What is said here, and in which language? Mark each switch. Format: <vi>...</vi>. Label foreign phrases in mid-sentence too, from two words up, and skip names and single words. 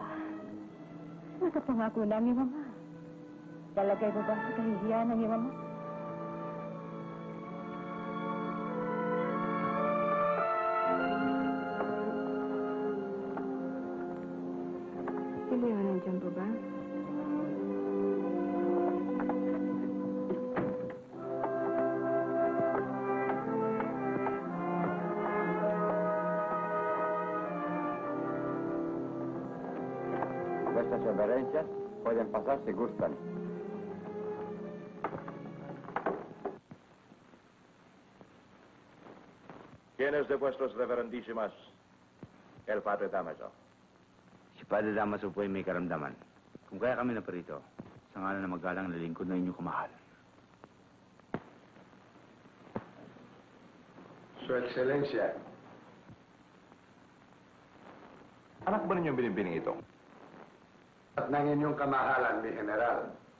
<tl>Nakapangako na ang iyong ama. Talagay mo ba sa kahihiyan ng iyong ama? Si Leo nandiyan pa ba?</tl> <es>Vuestras reverencias pueden pasar si gustan. ¿Quién es de vuestros reverendísimas? El Padre Damaso.</es> <tl>Si Padre Damaso po ay may karamdaman. Kung kaya kami na parito, sa ngalan na magalang na lingkod na inyong kamahal.</tl> <es>Su Excelencia.</es> <tl>Anak ba ninyong binibining ito? At ng inyong kamahalan,</tl> <es>mi General.</es>